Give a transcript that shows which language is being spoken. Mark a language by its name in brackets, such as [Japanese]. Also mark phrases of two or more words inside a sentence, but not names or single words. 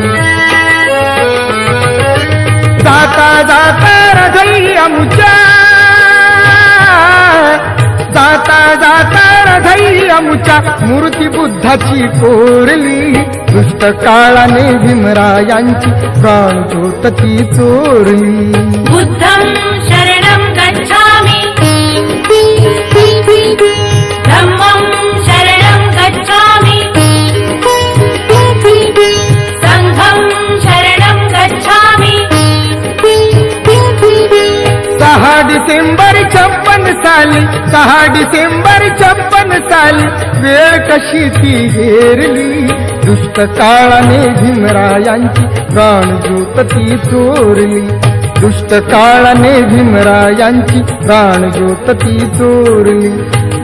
[Marathi] जाता जाता हृदय आमच्या, जाता जाता हृदय आमच्या, मूर्ती बुद्धाची कोरली. दुष्ट काळाने भीमरायांची प्राणज्योत ती चोरली. [Pali] बुद्धं शरणं गच्छामि, धम्मं शरणं गच्छामि, संघं शरणं गच्छामि. [Marathi] 6 डिसेंबर 56 साली 6 डिसेंबर 56 साली वेळ कशी ती घेरली. दुष्ट काळाने भीमरायांची प्राणज्योत ती चोरली. दुष्ट काळाने भीमरायांची प्राणज्योत ती चोरली.